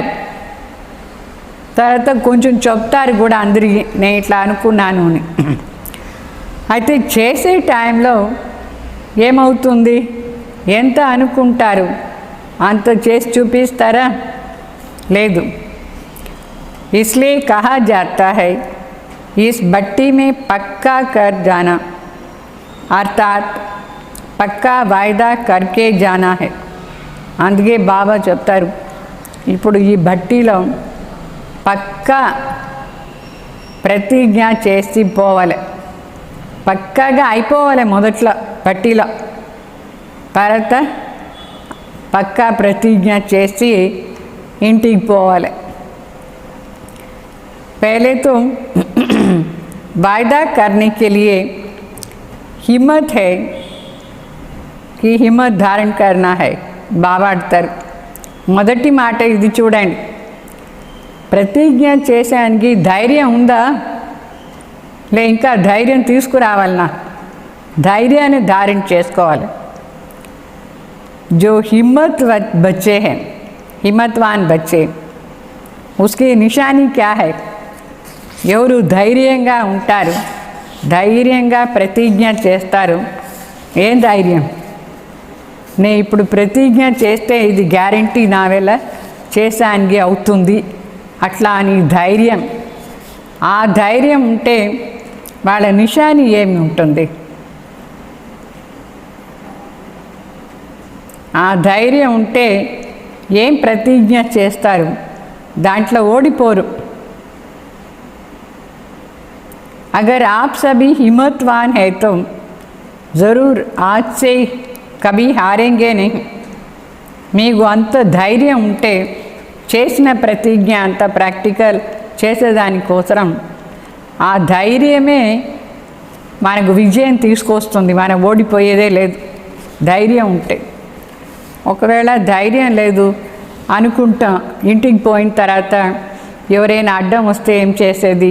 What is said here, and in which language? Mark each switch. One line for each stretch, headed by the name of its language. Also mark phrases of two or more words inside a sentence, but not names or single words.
Telugu: తర్వాత కొంచెం చెప్తారు కూడా అందరికీ నేను ఇట్లా అనుకున్నాను అని. అయితే చేసే టైంలో ఏమవుతుంది? ఎంత అనుకుంటారు అంత చేసి చూపిస్తారా? లేదు.
Hindi: इसलिए कहा जाता है इस भट्टी में पक्का कर जाना, अर्थात पक्का वायदा करके जाना है.
Telugu: అందుకే బాబా చెప్తారు ఇప్పుడు ఈ భట్టీలో పక్కా ప్రతిజ్ఞ చేసి పోవాలి, పక్కాగా అయిపోవాలి. మొదట్లో భట్టీలో తర్వాత పక్కా ప్రతిజ్ఞ చేసి ఇంటికి పోవాలి.
Hindi: पहले तो वायदा करने के लिए हिम्मत है कि हिम्मत धारण करना है.
Telugu: బాబా అంటారు మొదటి మాట ఇది చూడండి, ప్రతిజ్ఞ చేసేదానికి ధైర్యం ఉందా లే, ఇంకా ధైర్యం తీసుకురావాలన్నా, ధైర్యాన్ని ధారణ చేసుకోవాలి.
Hindi: जो हिम्मत बच्चे हैं, हिम्मतवान बच्चे, उसकी निशानी क्या है?
Telugu: ఎవరు ధైర్యంగా ఉంటారు, ధైర్యంగా ప్రతిజ్ఞ చేస్తారు. ఏం ధైర్యం? నేను ఇప్పుడు ప్రతిజ్ఞ చేస్తే ఇది గ్యారంటీ నా వల్ల చేసానికి అవుతుంది అట్లా అని ధైర్యం. ఆ ధైర్యం ఉంటే వాళ్ళ నిశాని ఏమి ఉంటుంది? ఆ ధైర్యం ఉంటే ఏం ప్రతిజ్ఞ చేస్తారు, దాంట్లో ఓడిపోరు.
Hindi: अगर आप सभी हिम्मतवान हैं तो ज़रूर आज से कभी हारेंगे नहीं.
Telugu: మీకు అంత ధైర్యం ఉంటే చేసిన ప్రతిజ్ఞ అంత ప్రాక్టికల్ చేసేదానికోసం ఆ ధైర్యమే మనకు విజయం తీసుకొస్తుంది. మనం ఓడిపోయేదే లేదు ధైర్యం ఉంటే. ఒకవేళ ధైర్యం లేదు అనుకుంటాం, ఇంటికి పోయిన తర్వాత ఎవరైనా అడ్డం వస్తే ఏం చేసేది?